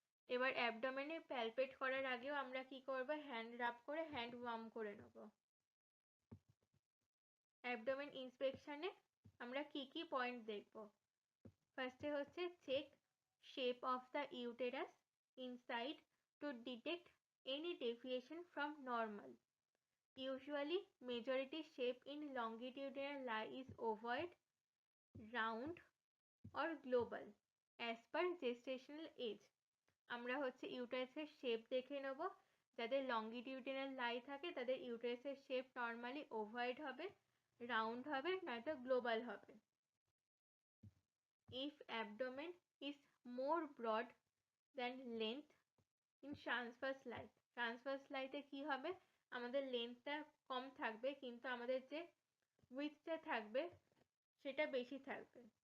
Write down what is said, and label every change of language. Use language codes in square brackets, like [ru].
[bn] এবার অ্যাবডোমেনে প্যালপেট করার আগেও আমরা কি করব, হ্যান্ড রাব করে হ্যান্ড ওয়ার্ম করে নেব। অ্যাবডোমেন ইন্সপেকশনে আমরা কি কি পয়েন্ট দেখব, ফার্স্টে হচ্ছে [en] Check shape of the uterus inside to detect any deviation from normal. Usually, majority shape in longitudinal lie is ovoid, round or global as per gestational age. [bn] আমরা হচ্ছে ইউটেরাসের শেপ দেখে নেব, যাদের লংগিটিউডিনাল লাই থাকে তাদের ইউটেরাসের শেপ নর্মালি ওভয়েড হবে, round হবে, নয়তো গ্লোবাল হবে। [en] If abdomen is more broad than length in transverse lie, [bn] transverse লাইতে কি হবে, আমাদের লেন্থটা কম থাকবে কিন্তু আমাদের যে উইথটা থাকবে সেটা বেশি থাকবে।